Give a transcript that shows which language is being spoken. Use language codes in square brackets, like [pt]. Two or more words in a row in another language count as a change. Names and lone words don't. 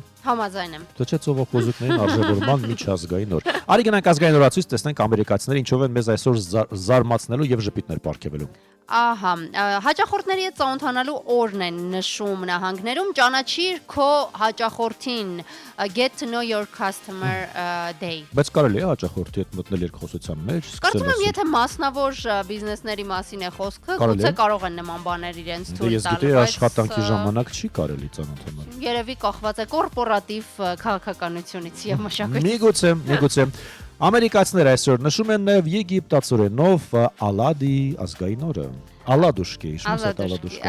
[hy] Համաձայն եմ։ Թե չէ ծովախոզուկներին արժևորման միջազգային օր։ Արի գնանք ազգային օրացույց, տեսնենք ամերիկացիները ինչով են մեզ այսօր զարմացնելու եւ ժպիտներ պարգևելու։ Ահա, հաճախորդների հետ ծանոթանալու օրն են նշում նահանգներում, ճանաչիր քո հաճախորդին, [en] get to know your customer day։ [hy] Բայց կարելի է հաճախորդի հետ մտնել երկխոսության մեջ, Կարծում եմ, եթե մասնավոր բիզնեսների մասին է խոսքը, գուցե կարող են նման բաներ իրենց թույլ տալ։ Ես գիտեի աշխատանքի ժամանակ չի կարելի ծանոթանալ։ Երևի կախված է կորպորատիվ քաղաքականությունից եւ մշակույթից։ Միգուցե ամերիկացիները այսօր նշում են նաև եգիպտացորենով Ալադի ազգային օրը։ Ալադուշկի, իշմես այդ Ալադուշկը։